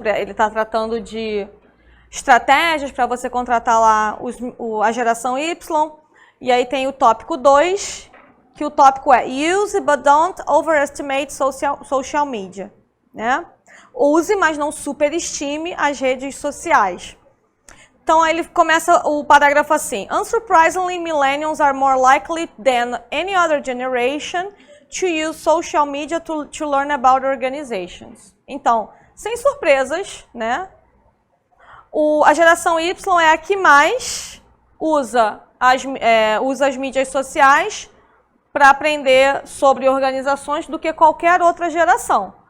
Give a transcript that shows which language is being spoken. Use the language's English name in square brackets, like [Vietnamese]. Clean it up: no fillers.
[Portuguese] Ele está tratando de estratégias para você contratar lá a geração Y. E aí tem o tópico 2, que o tópico é [English] Use but don't overestimate social media, [Portuguese] né? Use, mas não superestime as redes sociais. Então, aí ele começa o parágrafo assim. [English] Unsurprisingly, millennials are more likely than any other generation to use social media to learn about organizations. [Portuguese] Então, sem surpresas, né? A geração Y é a que mais usa as mídias sociais para aprender sobre organizações do que qualquer outra geração.